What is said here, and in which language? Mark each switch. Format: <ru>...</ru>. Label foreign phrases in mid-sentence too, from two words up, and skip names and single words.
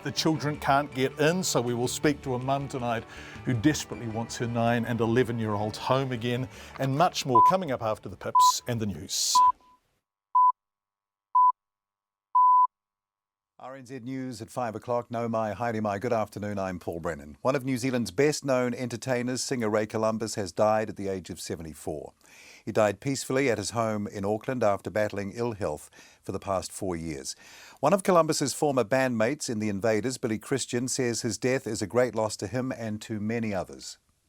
<en>The children can't get in, so we will speak to a mum tonight who desperately wants her 9 and 11-year-olds home again, and much more coming up after the pips and the news. RNZ News at 5 o'clock.</en> <mi>No mai, haere mai.</mi> <en>Good afternoon, I'm Paul Brennan. One of New Zealand's best-known entertainers, singer Ray Columbus, has died at the age of 74. He died peacefully at his home in Auckland after battling ill health for the past 4 years. One of Columbus's former bandmates in The Invaders, Billy Christian, says his death is a great loss to him and to many others.</en>